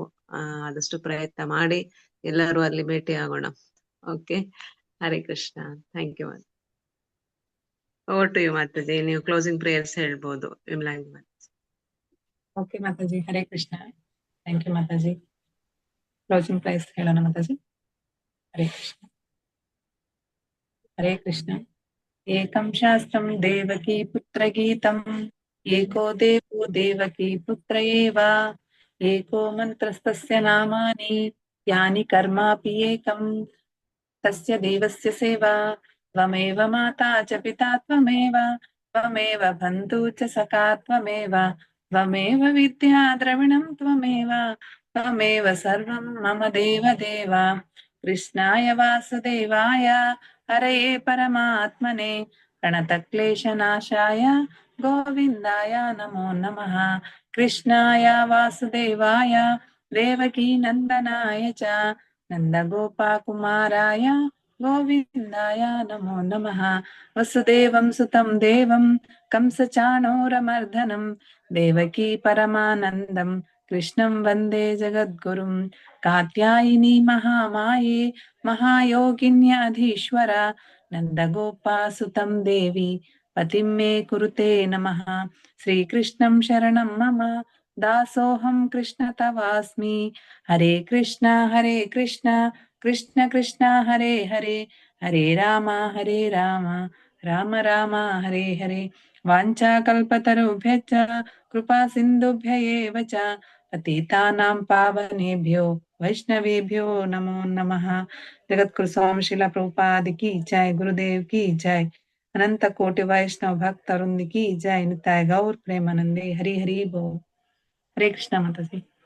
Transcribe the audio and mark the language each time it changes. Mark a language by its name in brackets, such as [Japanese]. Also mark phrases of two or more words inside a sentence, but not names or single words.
[Kannada] ಆದಷ್ಟು ಪ್ರಯತ್ನ ಮಾಡಿ ಎಲ್ಲರೂ ಅಲ್ಲಿ ಭೇಟಿ ಆಗೋಣ. [English] Okay, Hare Krishna. Thank you. Over to you Mataji. [Kannada] ನೀವು [English] closing prayers [Kannada] ಹೇಳ್ಬೋದು ವಿಮಲಾಂಗಿ ಮಾತಾಜಿ. [English] Okay Mataji, Hare Krishna. Thank you Mataji. closing price [Kannada] ಹೇಳೋಣ ಮಾತಾಜಿ. [Sanskrit] ಹರೇ ಕೃಷ್ಣ. ಹರೇ ಕೃಷ್ಣ. ಏಕಂ ಶಾಸ್ತ್ರಂ ದೇವಕಿ ಪುತ್ರ ಗೀತಂ, ಏಕೋ ದೇವೋ ದೇವಕಿ ಪುತ್ರ ಏವ, ಏಕೋ ಮಂತ್ರಸ್ತಸ್ಯ ನಾಮಾನಿ ಯಾನಿ ಕರ್ಮಾಪಿ ಏಕಂ, ತಸ್ಯ ದೇವಸ್ಯ ಸೇವಾ, ತ್ವಮೇವ ಮಾತಾ ಚ ಪಿತಾ ತ್ವಮೇವ, ತ್ವಮೇವ ಬಂಧು ಚ ಸಖಾ ತ್ವಮೇವ, ತ್ವಮೇವ ವಿದ್ಯಾ ದ್ರವಿಣಂ ತ್ವಮೇವ, ತ್ವಮೇವ ಸರ್ವಂ ಮಮ ದೇವ ದೇವ. ಕೃಷ್ಣಾಯ ವಾಸುದೇವಾಯ ಹರಯೇ ಪರಮಾತ್ಮನೆ ಪ್ರಣತಕ್ಲೇಶನಾಶಾಯ ಗೋವಿಂದಾಯ ನಮೋ ನಮಃ. ಕೃಷ್ಣಾಯ ವಾಸುದೇವಾಯ ದೇವಕೀ ನಂದನಾಯ ಚ ನಂದಗೋಪಕುಮಾರಾಯ ಗೋವಿಂದಾಯ ನಮೋ ನಮಃ. ವಸುದೇವಂ ಸುತಂ ದೇವಂ ಕಂಸಚಾಣೂರಮರ್ದನಂ ದೇವಕೀ ಪರಮಾನಂದಂ ಕೃಷ್ಣಂ ವಂದೇ ಜಗದ್ಗುರುಂ. ಕಾತ್ಯಾಯಿನಿ ಮಹಾಮಾಯೇ ಮಹಾಯೋಗಿನ್ಯಾಧೀಶ್ವರ ನಂದಗೋಪಾಸುತಂ ದೇವಿ ಪತಿಂ ಮೇ ಕುರುತೆ ನಮಃ. ಶ್ರೀಕೃಷ್ಣಂ ಶರಣಂ ಮಮ ದಾಸೋಹಂ ಕೃಷ್ಣ ತವಾಸ್ಮಿ. ಹರೇ ಕೃಷ್ಣ ಕೃಷ್ಣ ಕೃಷ್ಣ ಹರೇ ಹರೇ, ಹರೇ ರಾಮ ರಾಮ ರಾಮ ಹರೇ ಹರೇ. ವಾಂಛಾಕಲ್ಪತರುಭ್ಯಶ್ಚ ಕೃಪಾ ಸಿಂಧುಭ್ಯ ಏವ ಚ ಪತಿತಾನಾಂ ಪಾವನೇಭ್ಯೋ ವೈಷ್ಣವೇಭ್ಯೋ ನಮೋ ನಮಃ. [Hindi] जगद्गुरु स्वामी श्रील प्रभुपाद की जय, गुरुदेव की जय, अनंत कोटि वैष्णव भक्त वृंद की जय. [Bangla] নিতাই গৌর প্রেমানন্দে। হরি হরি বোল। হরে কৃষ্ণ মাতাজি.